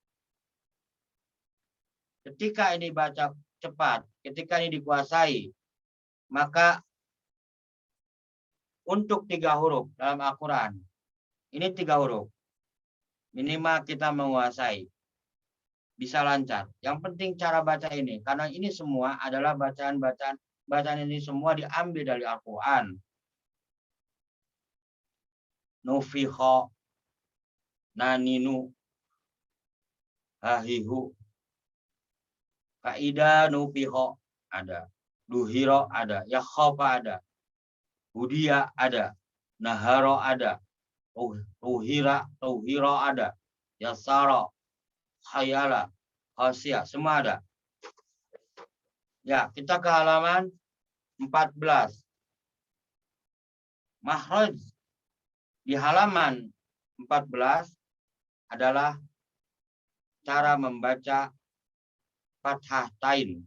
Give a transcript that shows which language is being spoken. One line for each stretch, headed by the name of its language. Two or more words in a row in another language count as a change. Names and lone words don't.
Indonesian: Ketika ini baca cepat, ketika ini dikuasai, maka untuk 3 huruf dalam Al-Quran, ini 3 huruf, minimal kita menguasai, bisa lancar. Yang penting cara baca ini, karena ini semua adalah bacaan ini semua diambil dari Al-Quran.
Arabic: نُفِخَ، نَ نِ نُ، هَ هِ هُ، قَاعِدَة، نُفِخَ ada، ظُهِرَ ada، يَخَافُ ada، هُدِيَ ada، نَهَرَ ada، طُهِّرَ ada، يَسَرَ، خَيَالَ, خَشِيَ,
Indonesian: semua ada. Ya, kita ke halaman 14. Makhraj di halaman 14 adalah cara membaca fathah tain.